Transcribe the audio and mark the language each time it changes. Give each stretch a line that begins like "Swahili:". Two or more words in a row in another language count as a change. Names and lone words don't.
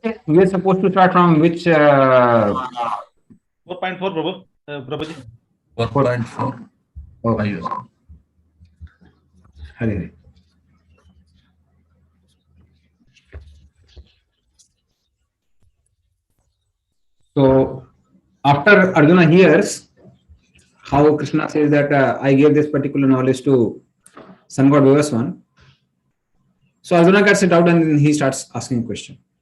English: we are supposed to start from which 4.4, Prabhu. Prabhuji. 4.4. okay. Hare Hare. So after Arjuna hears how Krishna says that I gave this particular knowledge to sun god Vivaswan, so Arjuna gets it out and then he starts asking a question.